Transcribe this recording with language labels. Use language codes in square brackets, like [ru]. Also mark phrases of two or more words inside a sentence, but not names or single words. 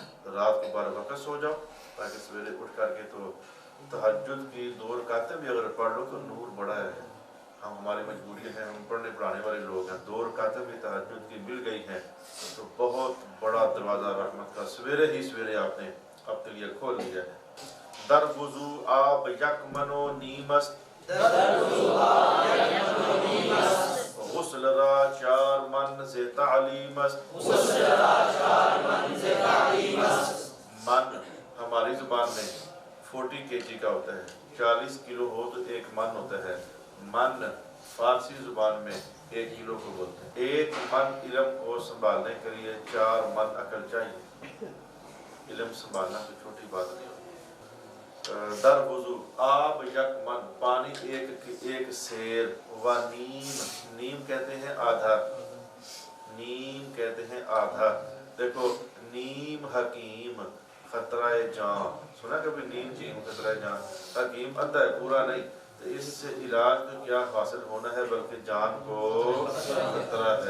[ur] رات کو 12 وقت سو جاؤ تاکہ سویرے اٹھ کر کے تو تہجد کی 2 رکعتیں بھی اگر پڑھ لو تو نور بڑا ہے۔ ہماری مجبوری ہے، ہم پڑھنے پڑھانے والے لوگ ہیں، 2 رکعتیں بھی تہجد کی مل گئی ہیں تو بہت بڑا دروازہ رحمت کا سویرے ہی سویرے آپ نے اپنے لیے کھول لیا ہے۔ [fa] در وضو آب یک منو نیمست، غسل را 4 من سے تعلیم است۔ [ur] من ہماری زبان میں 40 kg کا ہوتا ہے، 40 کلو ہو تو 1 من ہوتا ہے۔ من فارسی زبان میں 1 کلو کو بولتے ہیں۔ 1 من علم کو سنبھالنے کے لیے 4 من عقل چاہیے۔ علم سنبھالنا تو چھوٹی بات نہیں ہوتی۔ [fa] در وضو آب یک من، [ur] پانی ایک سیر، و نیم، نیم کہتے ہیں آدھا، نیم کہتے ہیں آدھا۔ دیکھو نیم حکیم خطرہ جان، سنا کبھی نیم جیم خطرہ جان؟ حکیم ادھا ہے، پورا نہیں، تو اس سے علاج میں کیا حاصل ہونا ہے بلکہ جان کو خطرہ ہے۔